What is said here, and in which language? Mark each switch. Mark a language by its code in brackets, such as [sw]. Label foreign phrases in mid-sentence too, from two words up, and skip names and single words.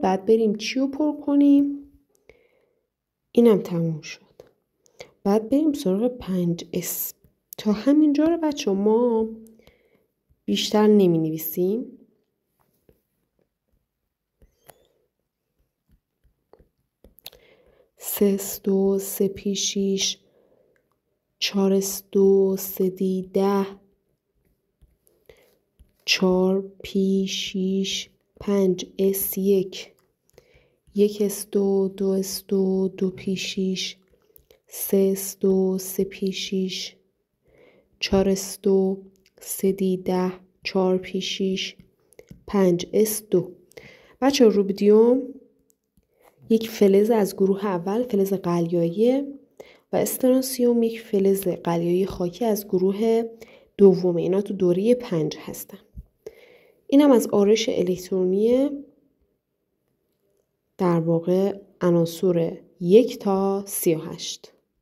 [fa] بعد بریم چی رو پر کنیم؟ اینم تموم شد. بعد بریم سراغ 5s. تا همینجا رو بچه ما بیشتر نمی نویسیم. سه اس دو 3p6 4s2 3d10 4p6 5s1 1s2 2s2 2p6 3s2 3p6 4s2 3d10 4p6 5s2. بچه روبیدیوم یک فلز از گروه اول، فلز قلیایی، و استرانسیوم یک فلز قلیایی خاکی از گروه دوم. اینا تو دوره 5 هستن. اینم از آرش الکترونی در واقع عناصر 1 تا 38.